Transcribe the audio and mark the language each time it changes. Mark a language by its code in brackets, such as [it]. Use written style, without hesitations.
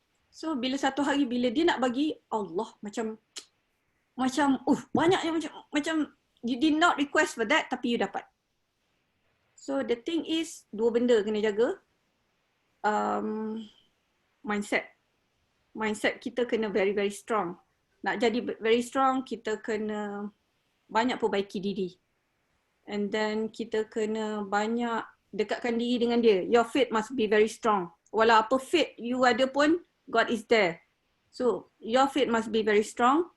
[ms] So bila satu hari bila dia nak bagi, Allah macam banyaknya macam [en] you did not request for that [ms] tapi [en] you [ms] dapat. [en] So the thing is, [ms] dua benda kena jaga. Mindset kita kena [en] very very strong. [ms] Nak jadi very strong, kita kena banyak perbaiki diri. And then kita kena banyak dekatkan diri dengan dia. [en] Your faith must be very strong. [ms] Walau apa faith you ada pun, [en] God is there. So your faith must be very strong.